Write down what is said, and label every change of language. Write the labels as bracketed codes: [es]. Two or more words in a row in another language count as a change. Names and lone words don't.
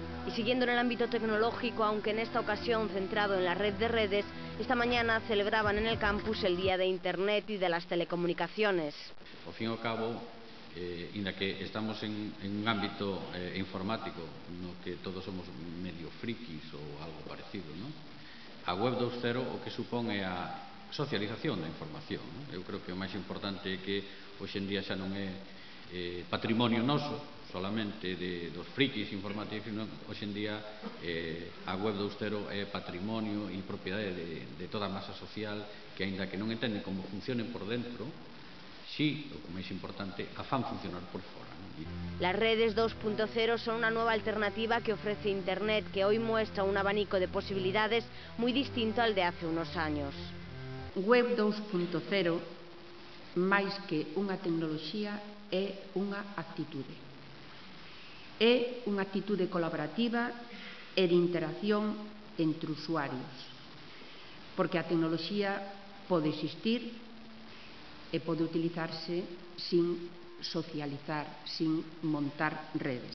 [es] Y siguiendo en el ámbito tecnológico, aunque en esta ocasión centrado en la red de redes, esta mañana celebraban en el campus el Día de Internet y de las Telecomunicaciones. [gl] Ao fin e ao cabo, inda que estamos [es] en un [gl] ámbito informático no que todos somos medio frikis ou algo parecido, non? A web 2.0 o que supón é a socialización da información, non? Eu creo que o máis importante é que hoxe en día xa non é patrimonio noso solamente dos frikis informáticos, sino hoxe en día a web 2.0 é patrimonio e propiedade de toda a masa social que, aínda que non entenden como funcionen por dentro, sí, o máis importante, a fan funcionar por fora, non? [es] Las redes 2.0 son una nueva alternativa que ofrece Internet, que hoy muestra un abanico de posibilidades muy distinto al de hace unos años. [gl] Web 2.0, máis que unha tecnoloxía, é unha actitude. É unha actitude colaborativa e de interacción entre usuarios, porque a tecnoloxía pode existir e pode utilizarse sin socializar, sin montar redes.